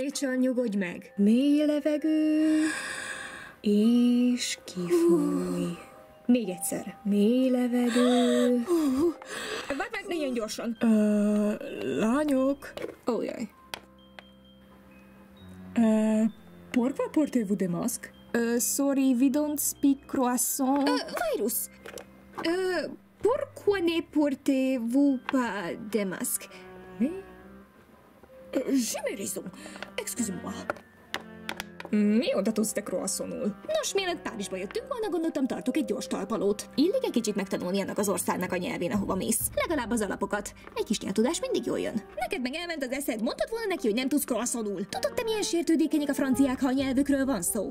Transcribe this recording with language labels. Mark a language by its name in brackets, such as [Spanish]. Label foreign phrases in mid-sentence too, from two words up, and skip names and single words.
[Hungarian] Rachel, nyugodj meg. Mély levegő, és kifúj. Még egyszer. Mély levegő. Várj meg, ne ilyen gyorsan. Lányok. Ó, jaj. [French] Por quoi portez-vous des masques? [English] Sorry, we don't speak croissant. Virus. [French] Pourquoi ne portez-vous pas de masque? J'ai mes raisons. Excusez-moi. [Hungarian] Mi oda tudsz te croissontul? Nos, mielőtt Párizsba jöttünk volna, gondoltam, tartok egy gyors talpalót. Illik egy kicsit megtanulni ennek az országnak a nyelvén, ahova mész. Legalább az alapokat. Egy kis nyelvtudás mindig jól jön. Neked meg elment az eszed, mondtad volna neki, hogy nem tudsz croissontul. Tudod te, milyen sértődékenyek a franciák, ha a nyelvükről van szó?